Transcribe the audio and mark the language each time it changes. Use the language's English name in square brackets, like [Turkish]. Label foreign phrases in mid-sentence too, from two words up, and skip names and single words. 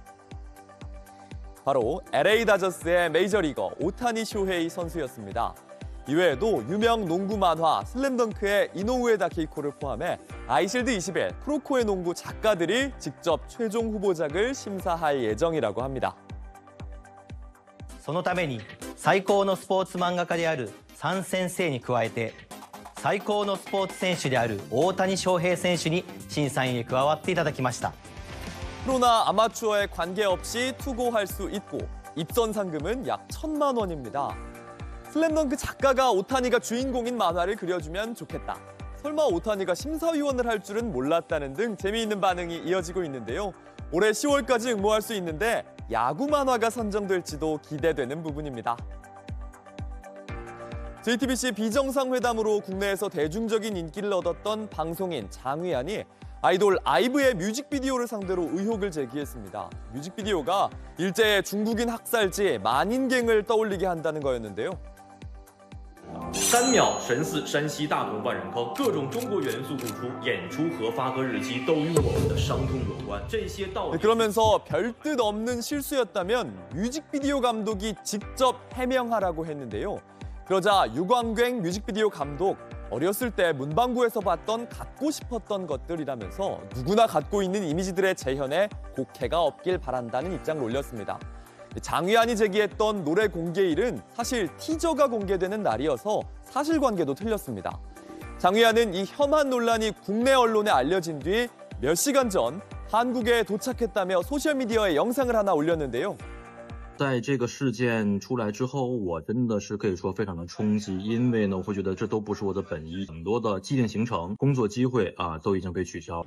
[Korean] 바로 LA 다저스의 메이저리거 오타니 쇼헤이 선수였습니다. 이외에도 유명 농구 만화 슬램덩크의 이노우에다 케이코를 포함해 아이실드 21, 프로코의 농구 작가들이 직접 최종 후보작을 심사할 예정이라고 합니다. [Japanese] そのために最高のスポーツ漫画家である3先生に加えて最高のスポーツ選手である大谷翔平選手に審査員へ加わっていただきました。 [Korean] 프로나 아마추어에 관계없이 투고할 수 있고 입선 상금은 약 1,000만 원입니다. 슬램덩크 작가가 오타니가 주인공인 만화를 그려주면 좋겠다. 설마 오타니가 심사위원을 할 줄은 몰랐다는 등 재미있는 반응이 이어지고 있는데요. 올해 10월까지 응모할 수 있는데 야구 만화가 선정될지도 기대되는 부분입니다. JTBC 비정상회담으로 국내에서 대중적인 인기를 얻었던 방송인 장휘안이 아이돌 아이브의 뮤직비디오를 상대로 의혹을 제기했습니다. 뮤직비디오가 일제의 중국인 학살지 만인갱을 떠올리게 한다는 거였는데요. [Chinese] 3 秒神似山西大同万人坑，各种中国元素突出，演出和发歌日期都与我们的伤痛有关。这些道理。 [Korean] 그러면서 별뜻 없는 실수였다면 뮤직비디오 감독이 직접 해명하라고 했는데요. 그러자 유광괭 뮤직비디오 감독, 어렸을 때 문방구에서 봤던 갖고 싶었던 것들이라면서 누구나 갖고 있는 이미지들의 재현에 곡해가 없길 바란다는 입장을 올렸습니다. 장휘안이 제기했던 노래 공개일은 사실 티저가 공개되는 날이어서 사실관계도 틀렸습니다. 장휘안은 이 혐한 논란이 국내 언론에 알려진 뒤 몇 시간 전 한국에 도착했다며 소셜미디어에 영상을 하나 올렸는데요. [Chinese] 在这个事件出来之后，我真的是可以说非常的冲击，因为呢，我会觉得这都不是我的本意，很多的既定行程、工作机会都已经被取消。